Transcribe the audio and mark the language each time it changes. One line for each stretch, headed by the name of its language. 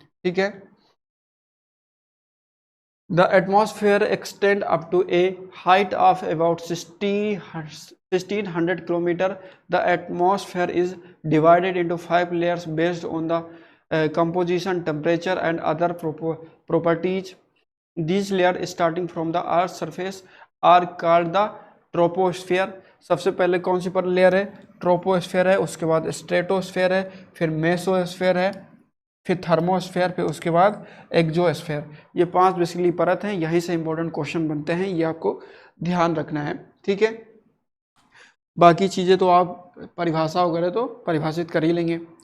English: ठीक है, the atmosphere extend up to a height of about 1600 kilometre. The atmosphere is divided into 5 layers based on the composition, temperature and other properties. These layers starting from the earth's surface are called the troposphere.
Hindi: सबसे पहले कौन सी पर layer है? Troposphere है, उसके बाद stratosphere है, फिर मेसोस्फेयर है, फिर थर्मोस्फेयर, फिर उसके बाद एक्सोस्फेयर। ये 5 बेसिकली परत हैं। यहीं से इंपॉर्टेंट क्वेश्चन बनते हैं, ये आपको ध्यान रखना है। ठीक है, बाकी चीज़ें तो आप परिभाषा वगैरह तो परिभाषित कर ही लेंगे।